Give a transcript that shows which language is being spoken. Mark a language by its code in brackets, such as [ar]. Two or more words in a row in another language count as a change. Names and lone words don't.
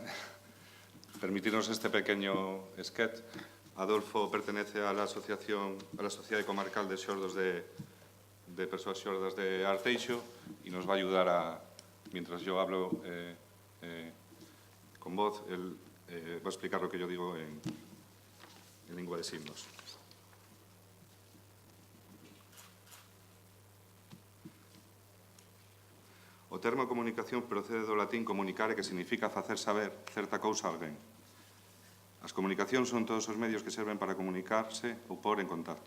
[es] Permitirnos este pequeño sketch. Adolfo pertenece a la asociación, a la Sociedad Comarcal de Xordos de Persoas Xordas de Arteixo y nos va a ayudar a, mientras yo hablo con voz, él va a explicar lo que yo digo en lengua de signos. [gl] O termo comunicación procede do latín comunicare, que significa facer saber certa cousa a alguén. As comunicacións son todos os medios que serven para comunicarse ou pôr en contacto.